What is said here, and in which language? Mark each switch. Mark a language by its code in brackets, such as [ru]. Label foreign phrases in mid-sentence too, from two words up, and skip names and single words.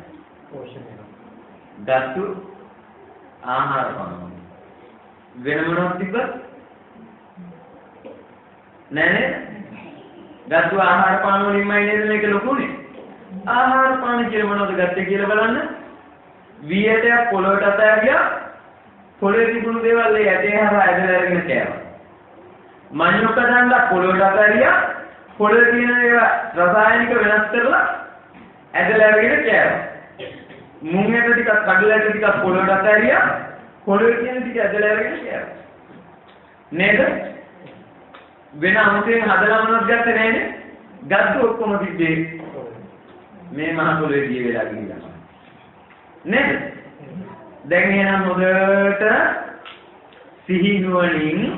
[si] धातु आहार पानो वेनमनो तिब्बत नहीं धातु आहार पानो रिमाइंडर में के लोगों ने आहार पानी के मनो तो गत्ते के බලන්න වියට පොළොවට අතෑරියා පොළොවේ තිබුණු දේවල් ඒ ඇටේ හරහා ඇදලා අරගෙන කෑවා මඤ්ඤොක්ක දාන්න පොළොවට අතෑරියා පොළොවේ තියෙන ඒවා රසායනික වෙනස් කරලා ඇදලා අරගෙන කෑවා මුංගෙට ටිකක් කඩලා ටිකක් පොළොවට අතෑරියා පොළොවේ තියෙන ටික ඇදලා අරගෙන කෑවා නේද වෙන අමුතෙන් හදලා මොනවද ගත්තේ නෑනේ ගත්ත ඔක්කොම තිබ්බේ මේ මහ පොළොවේ දිය වෙලා ගිහිල්ලා නේද දැන් එහෙනම් මොකට සිහි නුවණින්